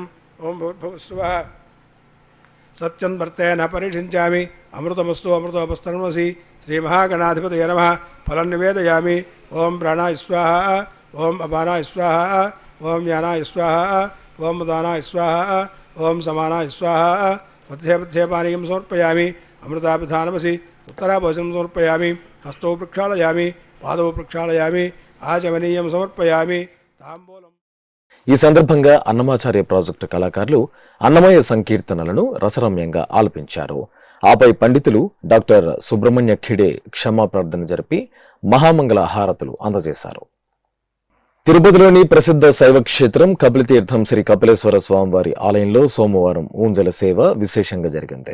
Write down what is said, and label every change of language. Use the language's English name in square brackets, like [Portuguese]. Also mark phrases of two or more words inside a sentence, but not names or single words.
[Sanskrit] ॐ भूर्भुवस्सुवः सत्यं वर्तेन परिषिञ्चामि अमृतमस्तु अमृतोपस्तर्मसि श्रीमहागणाधिपतये नमः फलं निवेदयामि ओं प्राणाय स्वाहा ओं अपानाय स्वाहा ओं ज्ञानाय स्वाहा ओं उदानाय स्वाहा ओं समानाय स्वाहा मध्ये मध्ये पानीयं समर्पयामि अमृतापिधानमसि उत्तराभोजनं समर्पयामि हस्तौ प्रक्षालयामि पादौ प्रक्षालयामि आचमनीयं समर्पयामि ताम्बूलम् [Telugu] ఈ సందర్భంగా అన్నమాచార్య ప్రాజెక్టు కళాకారులు అన్నమయ్య సంకీర్తనలను రసరమ్యంగా ఆలపించారు. ఆపై పండితులు డాక్టర్ సుబ్రహ్మణ్య ఖిడే క్షమా ప్రార్థన జరిపి మహామంగళ హారతులు అందజేశారు. తిరుపతిలోని ప్రసిద్ధ శైవ క్షేత్రం కపిలతీర్థం శ్రీ కపిలేశ్వర స్వామివారి ఆలయంలో సోమవారం ఊంజల సేవ విశేషంగా జరిగింది.